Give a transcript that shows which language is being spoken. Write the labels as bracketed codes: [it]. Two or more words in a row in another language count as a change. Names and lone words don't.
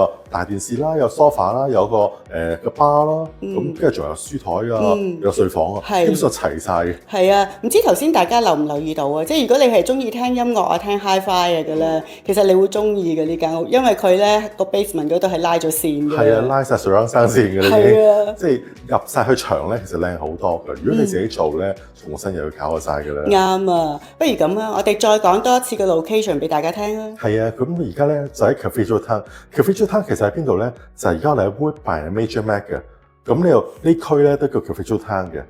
[yue] 大電視啦，有 sofa 啦，有個個 bar 啦，咁跟住仲有書台啊，有睡房啊，基本上齊晒嘅。係啊，唔知頭先大家留唔留意到啊？即係如果你係中意聽音樂啊、聽 hi-fi 嘅咧，其實你會中意嘅呢間屋，因為佢咧個 basement 嗰度係拉咗線嘅。係啊，拉晒 [en] surround sound [yue] 線嘅啦已經，即係入晒去牆咧，其實靚好多嘅。如果你自己做咧，重新又要搞晒嘅啦。啱啊，不如咁啊，我哋再講多一次個 location 俾大家聽啊。係啊，咁而家咧就喺 Cathedral Town。Cathedral Town 其實喺邊度咧？就係而家我哋喺 Woodbine Major Mac 嘅。咁呢區咧都叫 Cathedral Town 嘅。